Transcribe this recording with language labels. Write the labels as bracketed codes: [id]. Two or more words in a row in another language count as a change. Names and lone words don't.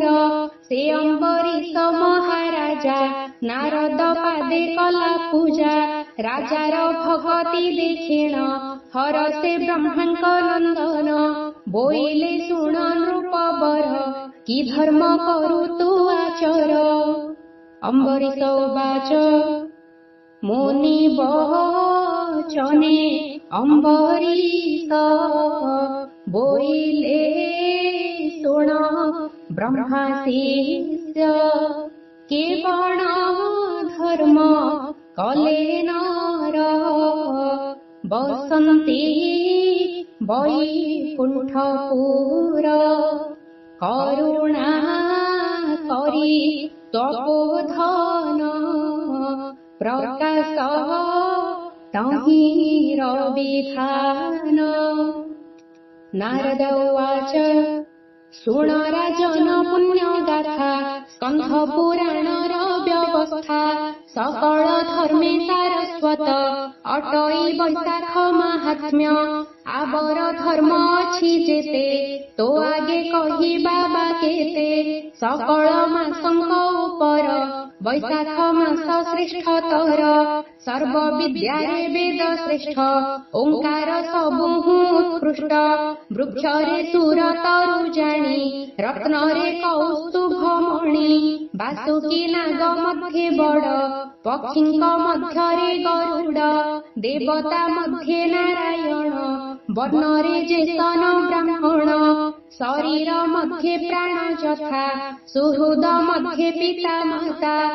[or] ସେ ଅମ୍ବରୀଶ ମହାରାଜା ନାରଦ ପାଦେ କଲା ପୂଜା। ରାଜାର ଭଗତି ଦେଖିଣ ହରସେ ବ୍ରହ୍ମାଙ୍କ ନନ୍ଦନ। ବୋଇଲେ ଶୁଣ ନୃପବର କି ଧର୍ମ କରୁ ତୁ ଆଚର। ଅମ୍ବରୀଶ ଉବାଚ ମୁନି ବଚନେ ଅମ୍ବରୀଶ ବୋଇଲେ ଶୁଣ ବ୍ରହ୍ମାଶିଷ୍ୟ। କେ ବଣ ଧର୍ମ କଲେ ନର ବସନ୍ତି ବୈକୁଣ୍ଠପୁର କରୁଣା କରି ତପୋଧନ ପ୍ରକାଶ ତହି ରବିଧାନ। ନାରଦ ଉବାଚ ଶୃଣ ରାଜନ ପୁଣ୍ୟଗାଥା ସ୍କନ୍ଧ ପୁରାଣର ବ୍ୟବସ୍ଥା ସକଳ ଧର୍ମେ ସାରସ୍ୱତ ଅଟଈ ବୈଶାଖ ମହାତ୍ମ୍ୟ। ଆବର ଧର୍ମ ଅଛି ଜେତେ ତୋ ଆଗେ କହିବା ବା କେତେ। ସକଳ ମାସଙ୍କ ଉପର ବୈଶାଖ ମାସ ଶ୍ରେଷ୍ଠତର ସର୍ବ ବିଦ୍ୟାରେ ବେଦ ଶ୍ରେଷ୍ଠ ଓଙ୍କାର ସବୁହୁ ଉତ୍କୃଷ୍ଟ। ବୃକ୍ଷରେ ସୁର ତରୁ ଜାଣୀ ରତ୍ନରେ କୌସ୍ତୁଭମଣି ବାସୁକୀ ନାଗ ମଧ୍ୟେ ବଡ଼ ପକ୍ଷୀଙ୍କ ମଧ୍ୟରେ ଗରୁଡ ଦେବତା ମଧ୍ୟେ ନାରାୟଣ ବର୍ଣ୍ଣରେ ଜେସନ ବ୍ରାହ୍ମଣ ଶରୀର ମଧ୍ୟେ ପ୍ରାଣ ୟଥା ସୁହୃଦ ମଧ୍ୟେ ପିତା ମାତା।